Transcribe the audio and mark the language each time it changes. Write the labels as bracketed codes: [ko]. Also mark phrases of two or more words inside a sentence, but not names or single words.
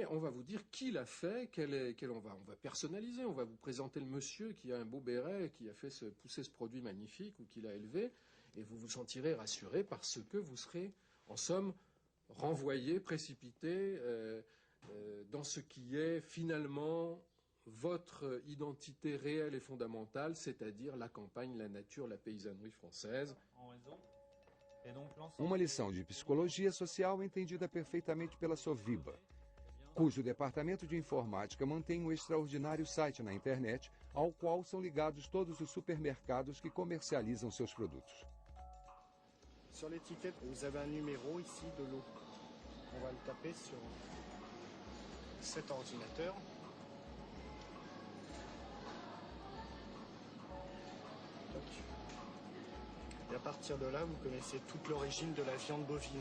[fr] on va vous dire qui l'a fait, on va personnaliser, on va vous présenter le monsieur qui a un beau béret, qui a fait pousser ce produit magnifique, ou qui l'a élevé, et vous vous sentirez rassuré parce que vous serez, en somme, renvoyé, précipité dans ce qui est finalement votre identité réelle et fondamentale, c'est-à-dire la campagne, la nature, la paysannerie française. [pt] Uma lição de psicologia social entendida perfeitamente pela Soviba, cujo departamento de informática mantém um extraordinário site na internet, ao qual são ligados todos os supermercados que comercializam seus produtos. [fr] Sur l'étiquette, vous avez un numéro ici de lot. On va le taper sur cet ordinateur. Et à partir de là, vous connaissez toute l'origine de la viande bovine.